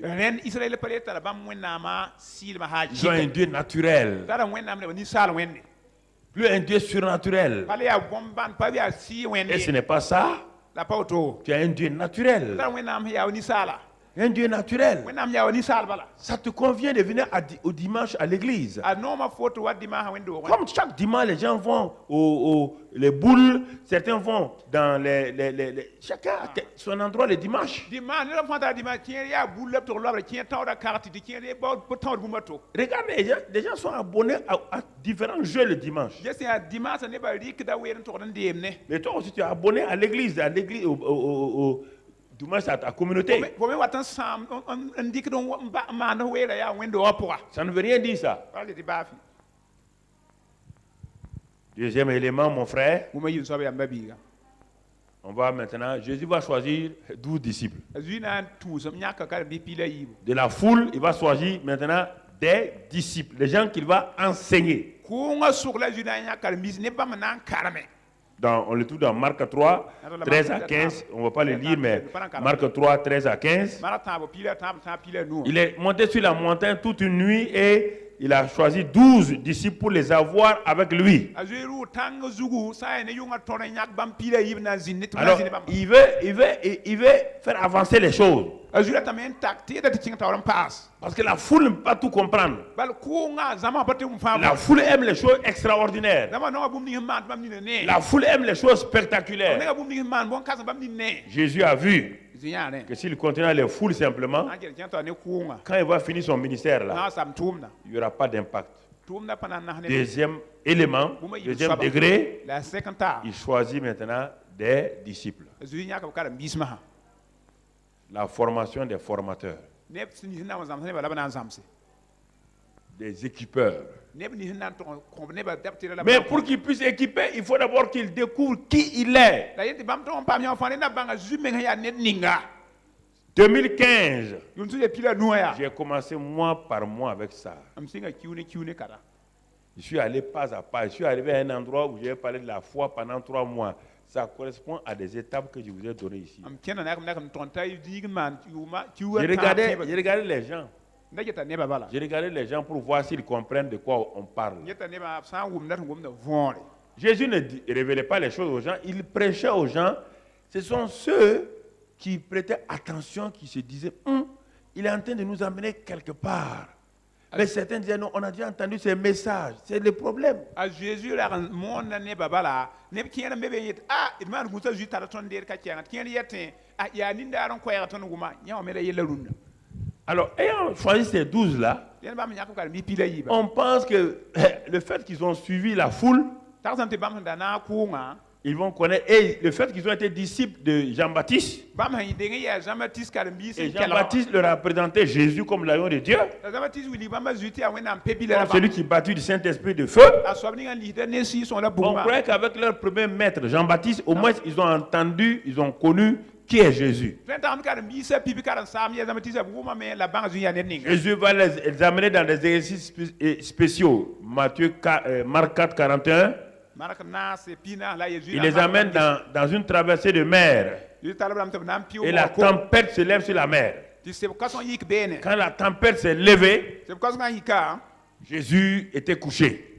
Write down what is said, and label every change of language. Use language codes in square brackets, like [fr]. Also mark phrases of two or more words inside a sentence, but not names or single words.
[fr] Ils ont un Dieu naturel. Plus un Dieu surnaturel. Et ce n'est pas ça. Tu as un Dieu naturel. Un Dieu naturel. [mos] wẽnnaam yaa wa ninsaal bala [fr] Ça te convient de venir au dimanche à l'église. [mos] a nooma fo tɩ wa dɩmaasã wẽnd-doogẽ [fr] Comme chaque dimanche, les gens vont les boules, certains vont dans chacun a son endroit le dimanche. [mos] dɩmaas ned fãa tara dɩmaas kẽer yaa bul la b tʋg loabrã kẽ taoodã kagt tɩ kẽer pa tãod bũmba to [fr] Regardez, les gens sont abonnés à différents jeux le dimanche. [mos] ges yaa dɩmaasã nebã rɩkda weer n tʋgd n deem ne [fr] Mais toi aussi, tu es abonné à l'église, au dimanche à ta communauté. [mos] fo me wat n sãam n dɩkd n maand weerã yaa wẽnd-doogã pʋga [fr] Ça ne veut rien dire ça. [mos] pa le tɩ baafi [fr] Deuxième élément, mon frère, [mos] bũmb yĩn soab yamba biiga [fr] on va maintenant, Jésus va choisir 12 disciples. [mos] a zoe na n tũusem yãka karen-biis piila yiibu [fr] De la foule, il va choisir maintenant des disciples, les gens qu'il va enseigner. [mos] kʋʋngã sʋg la zoe na n yã karen-biis ne bãmb na n karme [fr] On le trouve dans Marc 3, 13 à 15. On ne va pas le lire, mais Marc 3, 13 à 15. [mos] mara tãab piila tãab tãab piila nuã [fr] Il est monté sur la montagne toute une nuit et il a choisi 12 disciples pour les avoir avec lui. [mos] a zoe rʋʋ tãng zugu sã n ne yʋngã tõr n yãk bãmb piila yiib na n zĩnd ne tɩ b na [fr] Alors, [mos] n zĩnd bãmba [fr] il veut faire avancer les choses. [mos] a zoe ratame n tak tɩ yeta tɩ kẽng taoor n paas [fr] Parce que la foule ne peut pas tout comprendre. [mos] bal kʋʋngã zãma pa tɩ m fãa [fr] La foule aime les choses extraordinaires. [mos] zãma noga bũmb ning n maan tɩ bãmb nina ne [fr] La foule aime les choses spectaculaires. [mos] nega bũmb ning n maan bõn-kãsem bãmb nin ne [fr] Jésus a vu [mos] zĩ yãarẽ [fr] que s'il continue les foules simplement, [mos] na n kell kẽng tɩ ne kʋʋngã [fr] quand il va finir son ministère là, [mos] na sam tʋʋmda [fr] il n'y aura pas d'impact. [mos] tʋʋmda pa na n nas ne [fr] Deuxième élément, deuxième degré, [mos] la a sẽk n taa [fr] il choisit maintenant des disciples. [mos] a zoe yãk b karen-biismã [fr] La formation des formateurs, [mos] neb sẽn nis n na n wa zãms nebã la b na n zãmse [fr] des équipeurs. [mos] neb nis n na n tʋg kõb nebã dab tɩra la [fr] Mais pour qu'il puisse équiper, il faut d'abord qu'il découvre qui il est. [mos] la yetɩ bãmb tʋg n paam yã fãa rẽnda bãnga zu meng sẽn yaa ned ninga [fr] 2015, [mos] yʋn tɩ ya pila nuwã yaa [fr] j'ai commencé mois par mois avec ça. [mos] m sɩnga kiu ne kara [fr] Je suis allé pas à pas. Je suis arrivé à un endroit où j'ai parlé de la foi pendant 3 mois. Ça correspond à des étapes que je vous ai données ici. [mos] m kẽna nakm tõnd t'a diig n maan [fr] J'ai regardé les gens. [mos] nda geta nebã bala [fr] J'ai regardé les gens pour voir s'ils comprennent de quoi on parle. [mos] geta nebã sã n wʋmda tɩ wʋmda võore [fr] Jésus ne révélait pas les choses aux gens. Il prêchait aux gens. Ce sont ceux qui prêtaient attention, qui se disaient, il est en train de nous amener quelque part. Mais certains disaient, non, on a déjà entendu ces messages. C'est le problème. [mos] a Jésus la n moonda nebã bala neb kẽer n be be n yet d maan gũsa zu tara tõnd deer ka kɛɛngã tɩ kẽer yetẽ yaa nindaar n koɛɛga tõnd wʋma yã wã me la yella rũndã [fr] Alors, ayant choisi ces 12-là, [mos] dẽn bãmb yãk b karen-biis piila yiiba [fr] on pense que le fait qu'ils ont suivi la foule, [mos] tagsame tɩ bãmb sẽn da na n kʋʋngã [fr] ils vont connaître. Et le fait qu'ils ont été disciples de Jean-Baptiste, [mos] bãmb sẽn deng n yaa Jean-Baptiste karen-biis [fr] et [mos] n kelgã [fr] Jean-Baptiste leur a présenté Jésus comme l'agneau de Dieu, [mos] la Jean-Baptiste wilg bãmba zu tɩ yaa wẽnnaam pe-bila [fr] comme celui qui battu du Saint-Esprit de feu. [mos] a soab ning n lisda ne sɩɩ-sõng la [fr] On [mos] bugmã [fr] croyait qu'avec leur premier maître, Jean-Baptiste, au moins ils ont entendu, ils ont connu qui est Jésus. [mos] tõe n tagm karen-biisã pipi karen-saam yaa Jean-Baptiste wʋma me la bãng zu yaa ned ninga [fr] Jésus va les amener dans des exercices spéciaux. Marc 4, 41. [mos] mark naase pina la ya [fr] Il les amène dans une traversée de mer. Et la tempête se lève sur la mer. Quand la tempête s'est levée, Jésus était couché.